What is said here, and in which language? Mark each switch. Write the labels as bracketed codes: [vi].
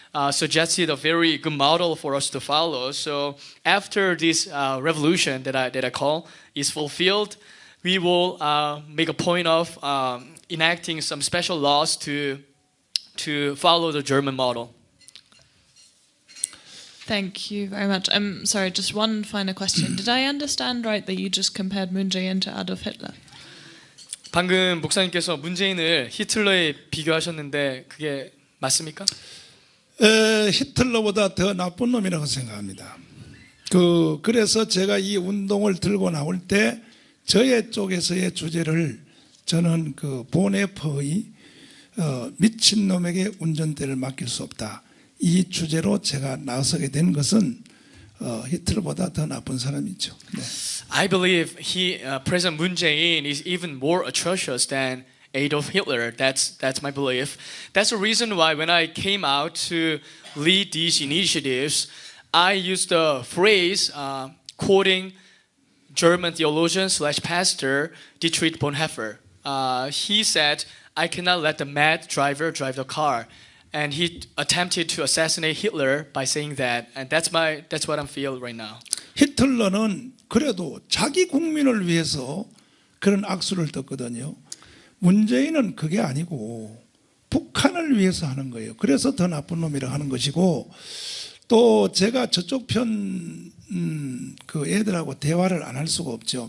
[en] suggested a very good model for us to follow. So after this revolution that I call is fulfilled, we will make a point of enacting some special laws to follow the German model. Thank you very much. I'm sorry, just one final question. Did I understand right that you just compared Moon Jae-in to Adolf Hitler? [ko] 방금 목사님께서 문재인을 히틀러에 비교하셨는데 그게 맞습니까? 히틀러보다 더 나쁜 놈이라고 생각합니다. 그래서 제가 이 운동을 들고 나올 때 저의 쪽에서의 주제를 저는 그 보네퍼의 미친놈에게 운전대를 맡길 수 없다. 이 주제로 제가 나서게 된 것은 히틀러보다 더 나쁜 사람이죠. 네. [en] I believe President Moon Jae-in is even more atrocious than Adolf Hitler. That's my belief. That's the reason why when I came out to lead these initiatives, I used the phrase quoting German theologian / pastor Dietrich Bonhoeffer. He said, "I cannot let the mad driver drive the car." And he attempted to assassinate Hitler by saying that, and that's what I'm feeling right now. [ko] 히틀러는 그래도 자기 국민을 위해서 그런 악수를 떴거든요. 문재인은 그게 아니고 북한을 위해서 하는 거예요. 그래서 더 나쁜 놈이라 하는 것이고, 또 제가 저쪽 편 그 애들하고 대화를 안 할 수가 없죠.